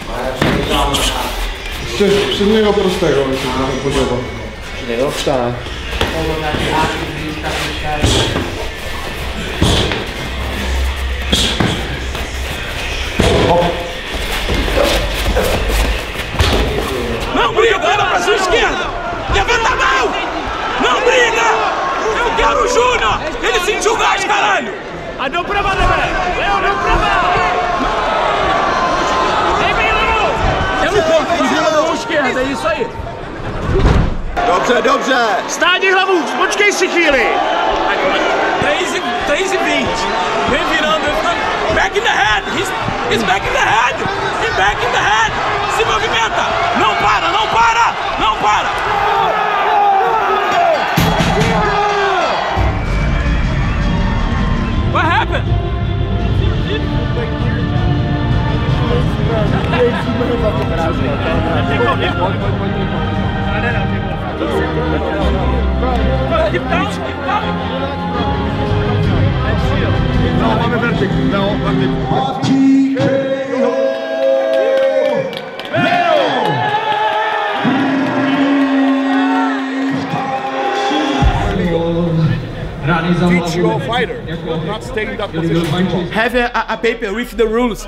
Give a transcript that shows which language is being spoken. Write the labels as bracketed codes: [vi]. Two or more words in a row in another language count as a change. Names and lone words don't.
[pl] Przedniego prostego mi się trochę podoba. Przedniego? Tak. [pt] Não briga, ela pra sua esquerda! Levanta a mão! Não briga! Eu quero o Júnior! Ele sentiu gás, caralho! Ah, não pra valer, Léo, não pra valer! Vem, Léo! Eu não posso, gira na mão esquerda, é isso aí! [pl] Dobrze, dobrze! [cs] Stanie hlavou, počkej si chvíli! [pt] 3:20. Vem virando, [en] back in the head! He's back in the head! He's back in the head! [pt] Se movimenta! Não para, não para! Não para! [en] What happened? [pl] No, mamy wertyk. No, wertyk. [en] Teach your fighter, not stay in that position. Have a paper with the rules.